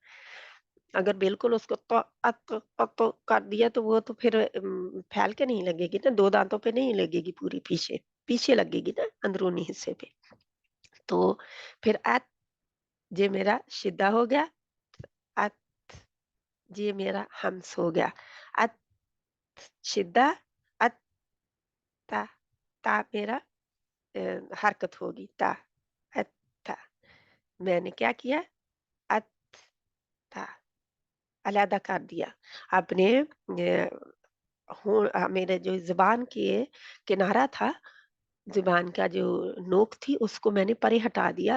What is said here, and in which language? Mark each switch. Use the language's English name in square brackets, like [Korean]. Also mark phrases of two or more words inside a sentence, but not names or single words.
[Hindi] अगर बिल्कुल उसको कर दिया तो वो तो फिर फैल के नहीं लगेगी ना, 2 दाँतों पे नहीं लगेगी पूरी पीछे, पीछे लगेगी ना अंदरूनी हिस्से पे। तो फिर ये मेरा शिद्दा हो गया, अत ये मेरा हम्स हो गया। अत शिद्दा, अत ता, ता मेरा हरकत होगी ता, अत ता। मैंने क्या किया? अत ता अलहदा कर दिया। आपने मेरे जो ज़ुबान के किनारा था, ज़ुबान का जो नोक थी उसको मैंने परे हटा दिया।